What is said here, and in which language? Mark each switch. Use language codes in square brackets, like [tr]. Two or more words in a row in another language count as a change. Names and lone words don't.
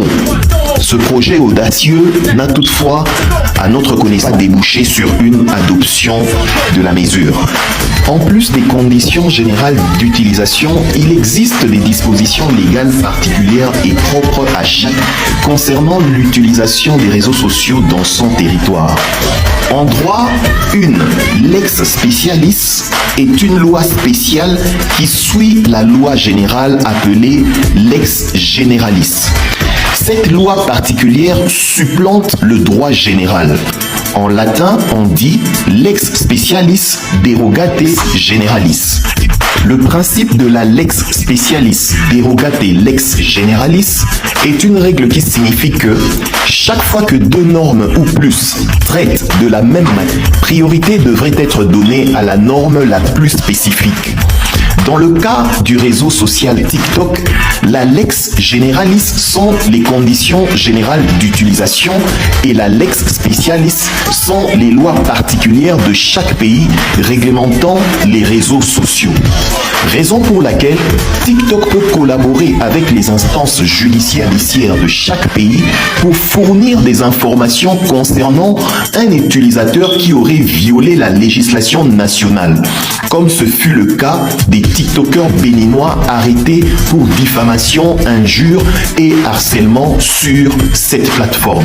[fr] Ce projet audacieux n'a toutefois, à notre connaissance, débouché sur une adoption de la mesure. En plus des conditions générales d'utilisation, il existe des dispositions légales particulières et propres à chaque concernant l'utilisation des réseaux sociaux dans son territoire. En droit, une [la] lex specialis [fr] est une loi spéciale qui suit la loi générale appelée [la] lex generalis. [fr] Cette loi particulière supplante le droit général. En latin, on dit [la] lex specialis derogate generalis. [fr] Le principe de la [la] lex specialis derogate lex generalis [fr] est une règle qui signifie que chaque fois que deux normes ou plus traitent de la même matière, priorité devrait être donnée à la norme la plus spécifique. Dans le cas du réseau social TikTok, la [la] lex generalis [fr] sont les conditions générales d'utilisation et la [la] lex specialis [fr] sont les lois particulières de chaque pays réglementant les réseaux sociaux. Raison pour laquelle TikTok peut collaborer avec les instances judiciaires de chaque pays pour fournir des informations concernant un utilisateur qui aurait violé la législation nationale, comme ce fut le cas des TikTokers béninois arrêtés pour diffamation, injure et harcèlement sur cette plateforme.